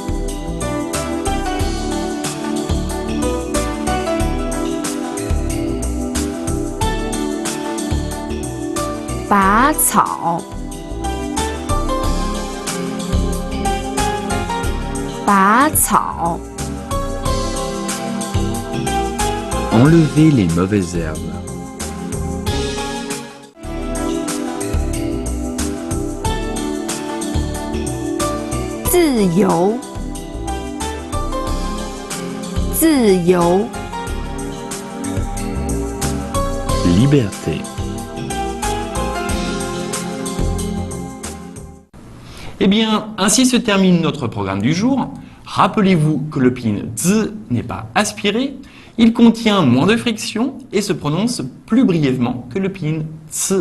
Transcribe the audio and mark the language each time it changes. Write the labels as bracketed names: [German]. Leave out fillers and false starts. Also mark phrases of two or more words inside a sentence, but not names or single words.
[Chinese] 拔草 拔草 [French] Enlever les mauvaises herbes. [Chinese] 自由 自由 [French] Liberté. Eh bien, ainsi se termine notre programme du jour. Rappelez-vous que le pin z n'est pas aspiré, il contient moins de friction et se prononce plus brièvement que le pin ts.